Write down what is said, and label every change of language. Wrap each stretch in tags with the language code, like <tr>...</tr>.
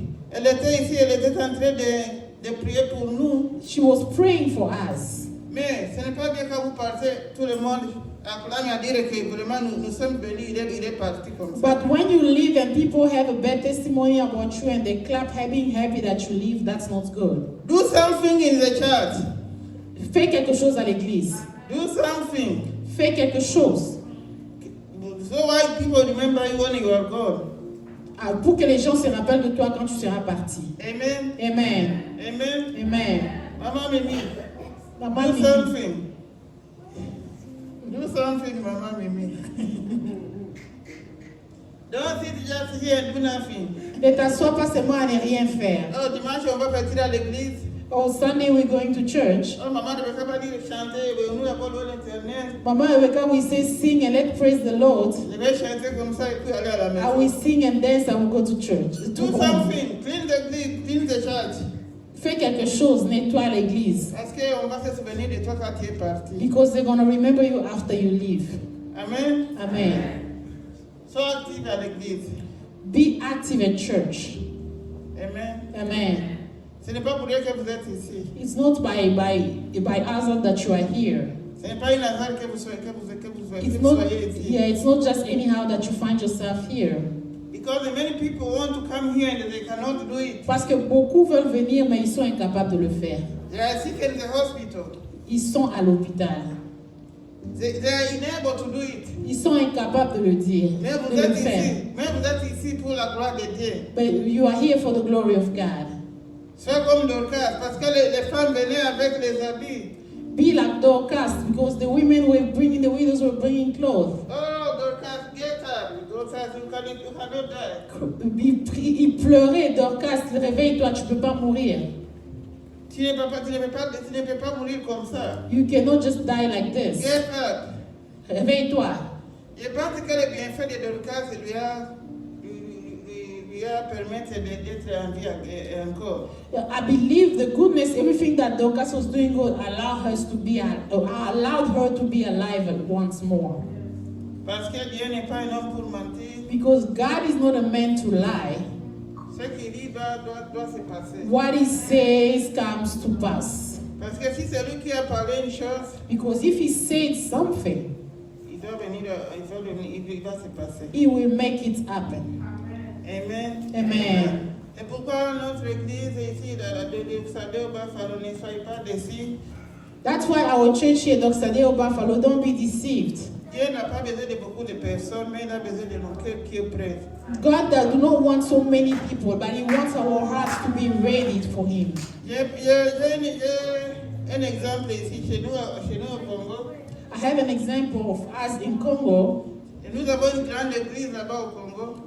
<fr>Elle était ici, elle était en train de prier pour nous.</fr> <en>She was praying for us.</en> <fr>Mais ce n'est pas bien quand vous partez, tout le monde acclame à dire que vraiment nous sommes bénis, il est parti comme ça.</fr> <en>But when you leave and people have a bad testimony about you and they clap, being happy that you leave, that's not good. Do something in the church.</en> <fr>Fais quelque chose à l'église.</fr> <en>Do something.</en> <fr>Fais quelque chose.</fr> <en>So why people remember you when you are gone?</en> <fr>Pour que les gens se rappellent de toi quand tu seras parti.</fr> <en>Amen. Amen. Amen. Amen.</en> <fr>Maman Mimi. Maman</fr> <en>Do</en> <fr>Mimi.</fr> <en>something. Do something, Maman Mimi. Don't sit just here and do nothing.</en> <fr>Ne t'assois pas seulement à ne rien faire. Oh, dimanche, on va partir à l'église.</fr> <en>Oh, Sunday we're going to church.</en> <fr>Oh, maman ne veut pas dire chanter, nous avons l'internet.</fr> <en>Mama Rebecca, we say sing and let's praise the Lord.</en> <fr>Je vais chanter comme ça et puis aller à la maison.</fr> <en>I will sing and dance and we'll go to church. Do something. Clean the church.</en> <fr>Fais quelque chose, nettoie l'église. Parce qu'on va se souvenir de toi quand tu es parti.</fr> <en>Because they're going to remember you after you leave. Amen. Amen.</en> <fr>Sois actif à l'église.</fr> <en>Be active at church. Amen. Amen.</en> <fr>Ce n'est pas pour rien que vous êtes ici.</fr> <en>It's not by hazard that you are here.</en> <fr>Ce n'est pas un hasard que vous soyez ici.</fr> <en>It's not just anyhow that you find yourself here. Because many people want to come here and they cannot do it.</en> <fr>Parce que beaucoup veulent venir, mais ils sont incapables de le faire.</fr> <en>They are sick in the hospital.</en> <fr>Ils sont à l'hôpital.</fr> <en>They are unable to do it.</en> <fr>Ils sont incapables de le dire, Mais de vous le êtes faire. ici. Mais vous êtes ici pour la gloire de Dieu.</fr> <en>But you are here for the glory of God.</en> <fr>Sois comme Dorcas, parce que les femmes venaient avec les habits.</fr> <en>Be like Dorcas, because the women were bringing, the widows were bringing clothes. Oh, Dorcas, get up. Dorcas, you cannot die.</en> <fr>Il pleurait, Dorcas, réveille-toi, tu ne peux pas mourir. Tu ne peux pas mourir comme ça.</fr> <en>You cannot just die like this. Get up.</en> <fr>Réveille-toi. Je pense que le bienfait de Dorcas lui a permis d'être en vie encore.</fr> <en>I believe the goodness, everything that Dorcas was doing would allow her to be alive once more.</en> <fr>Parce que Dieu n'est pas un homme pour mentir.</fr> <en>Because God is not a man to lie.</en> <fr>Ce qu'il dit doit se passer.</fr> <en>What he says comes to pass.</en> <fr>Parce que si c'est lui qui a parlé une chose,</fr> <en>Because if he said something,</en> <fr>il va se passer.</fr> <en>he will make it happen. Amen. Amen.</en> <fr>Et pourquoi notre église ici, de Sadeo Buffalo, ne soyez pas déçus.</fr> <en>That's why our church here, Dr. Deo Buffalo, don't be deceived.</en> <fr>Dieu n'a pas besoin de beaucoup de personnes, mais il a besoin de nos cœurs qui est prêt.</fr> <en>God does not want so many people, but he wants our hearts to be ready for him.</en> <fr>J'ai un exemple ici, chez nous au Congo.</fr> <en>I have an example of us in Congo.</en> <fr>Et nous avons une grande église là-bas au Congo.</fr>